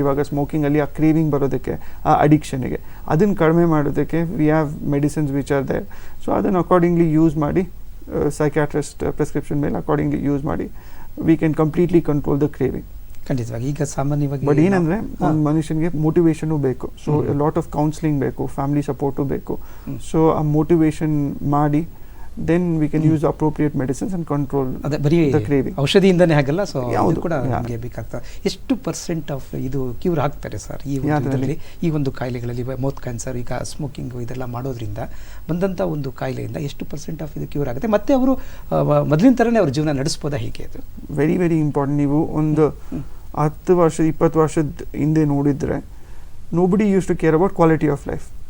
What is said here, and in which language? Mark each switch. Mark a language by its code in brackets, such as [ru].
[kn] ಇವಾಗ ಸ್ಮೋಕಿಂಗಲ್ಲಿ ಆ ಕ್ರೇವಿಂಗ್ ಬರೋದಕ್ಕೆ, ಆ ಅಡಿಕ್ಷನ್ಗೆ, ಅದನ್ನು ಕಡಿಮೆ ಮಾಡೋದಕ್ಕೆ [en] We have medicines which are there. [kn] So ಅದನ್ನು ಅಕಾರ್ಡಿಂಗ್ಲಿ ಯೂಸ್ ಮಾಡಿ, ಸೈಕ್ಯಾಟ್ರಿಸ್ಟ್ ಪ್ರಿಸ್ಕ್ರಿಪ್ಷನ್ ಮೇಲೆ ಅಕಾರ್ಡಿಂಗ್ಲಿ ಯೂಸ್ ಮಾಡಿ [en] we can completely control the craving. [kn] ಖಂಡಿತವಾಗಿ. ಈಗ ಸಾಮಾನ್ಯವಾಗಿ ಬಟ್ ಏನಂದರೆ ಒಂದು ಮನುಷ್ಯನಿಗೆ ಮೋಟಿವೇಶನು ಬೇಕು. ಸೊ ಲಾಟ್ ಆಫ್ ಕೌನ್ಸಿಲಿಂಗ್ ಬೇಕು, ಫ್ಯಾಮಿಲಿ ಸಪೋರ್ಟು ಬೇಕು. ಸೊ ಆ ಮೋಟಿವೇಶನ್ ಮಾಡಿ [en] then we can use appropriate medicines and control the craving. [kn] ಔಷಧಿಯಿಂದನೇ ಆಗಲ್ಲ. ಸೊ ಅದು ಕೂಡ ನಮಗೆ ಬೇಕಾಗ್ತದೆ. ಎಷ್ಟು % ಆಫ್ ಇದು ಕ್ಯೂರ್ ಆಗ್ತಾರೆ ಸರ್ ಈ ಇದರಲ್ಲಿ, ಈ ಒಂದು ಕಾಯಿಲೆಗಳಲ್ಲಿ? ಮೌತ್ ಕ್ಯಾನ್ಸರ್, ಈಗ ಸ್ಮೋಕಿಂಗು ಇದೆಲ್ಲ ಮಾಡೋದ್ರಿಂದ ಬಂದಂಥ ಒಂದು ಕಾಯಿಲೆಯಿಂದ ಎಷ್ಟು % ಆಫ್ ಇದು ಕ್ಯೂರ್ ಆಗುತ್ತೆ? ಮತ್ತು ಅವರು ಮೊದಲಿನ ಥರನೇ ಅವ್ರ ಜೀವನ ನಡೆಸ್ಬೋದಾ? ಹೇಗೆ ಅದು [en] Very very important. [kn] ನೀವು ಒಂದು 10 ವರ್ಷ 20 ವರ್ಷದ ಹಿಂದೆ ನೋಡಿದರೆ [en] nobody used to care about quality of life.